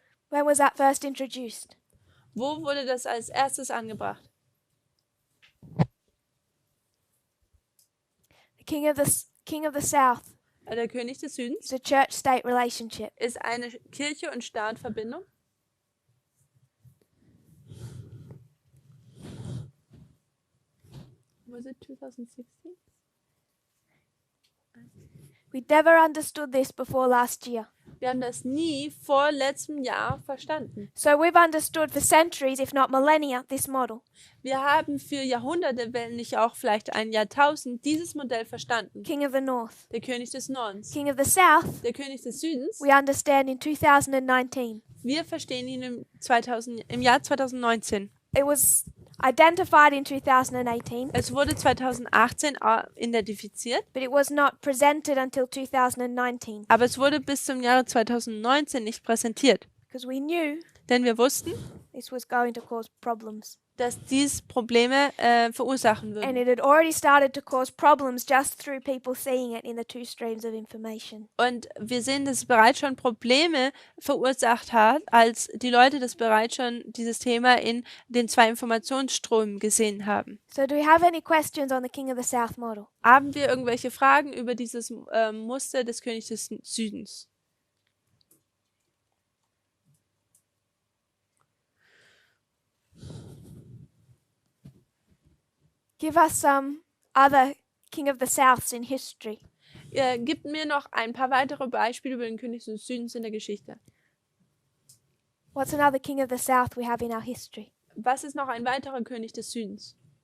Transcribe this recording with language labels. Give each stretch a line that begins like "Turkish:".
English: When was that first introduced?
German: Wo wurde das als erstes angebracht?
English: The king of the south
German: Der König des Südens
English: is a church-state relationship.
German: ist eine Kirche- und Staatverbindung.
English: Was it 2016? We never understood this before last year.
German: Wir haben das nie vor letztem Jahr verstanden.
English: So we've understood for centuries, if not millennia, this model.
German: Wir haben für Jahrhunderte, wenn nicht auch vielleicht ein Jahrtausend, dieses Modell verstanden.
English: King of the north.
German: Der König des Nordens.
English: King of the south,
German: Der König des Südens.
English: we understand in 2019.
German: Wir verstehen ihn im Jahr 2019.
English: It was identified in 2018,
German: Es wurde 2018 identifiziert,
English: but it was not presented until 2019
German: aber es wurde bis zum Jahre 2019 nicht präsentiert.
English: because we knew
German: Denn wir wussten,
English: this was going to cause problems.
German: dass dies Probleme verursachen
English: And
German: würde.
English: it had already started to cause problems just through people seeing it in the two streams of information.
German: Und wir sehen, dass es bereits schon Probleme verursacht hat, als die Leute das bereits schon dieses Thema in den zwei Informationsströmen gesehen haben.
English: So do we have any questions on the King of the South model?
German: Haben wir irgendwelche Fragen über dieses Muster des Königs des Südens?
English: Give us some other King of the Souths in history.
German: Gibt mir noch ein paar weitere Beispiele über den König des Südens in der Geschichte.
English: What's another King of the South we have in our history?
German: Was ist noch ein weiterer König des Südens?